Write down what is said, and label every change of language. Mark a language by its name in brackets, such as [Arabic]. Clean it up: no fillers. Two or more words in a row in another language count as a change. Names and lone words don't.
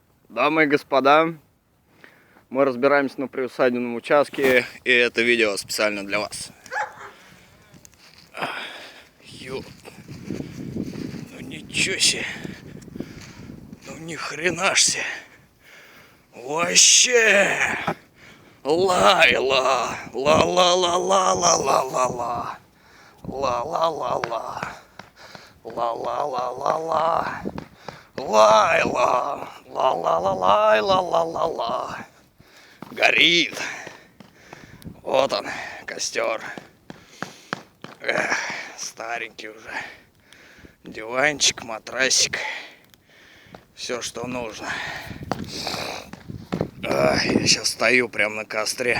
[Russian] Дамы и господа, мы разбираемся на приусадебном участке, и это видео специально для вас. Ё... Ну ничего себе. Ну ни хрена ж себе. Вообще. Лайла. Ла-ла-ла-ла-ла-ла-ла-ла. Ла-ла-ла-ла. Ла-ла-ла-ла-ла. Лайла. Ла-ла-ла-ла-ла-ла-ла-ла. Горит. Вот он, костер. Эх, старенький уже. Диванчик, матрасик. Все, что нужно. Я сейчас стою прямо на костре.